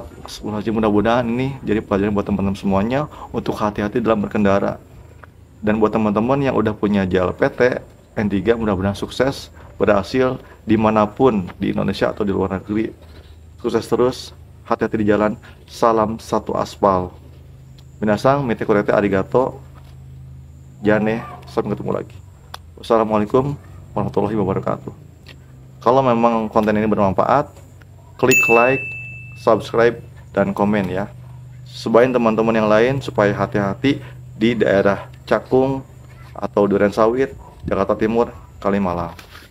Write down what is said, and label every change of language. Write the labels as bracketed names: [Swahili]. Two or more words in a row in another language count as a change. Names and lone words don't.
[Indonesian] Mudah-mudahan ini jadi pelajaran buat teman-teman semuanya untuk hati-hati dalam berkendara. Dan buat teman-teman yang udah punya JLPT N3, mudah-mudahan sukses, berhasil dimanapun di Indonesia atau di luar negeri. Sukses terus, hati-hati di jalan. Salam satu aspal. [Japanese] 皆さん、見てくれてありがとう. [Indonesian] Jane, sampai ketemu lagi. [Arabic] والسلام عليكم ورحمة الله وبركاته. [Indonesian] Kalau memang konten ini bermanfaat, klik like, subscribe, dan komen ya. Sebain teman-teman yang lain supaya hati-hati di daerah Cakung atau Durensawit, Jakarta Timur, Kalimalang.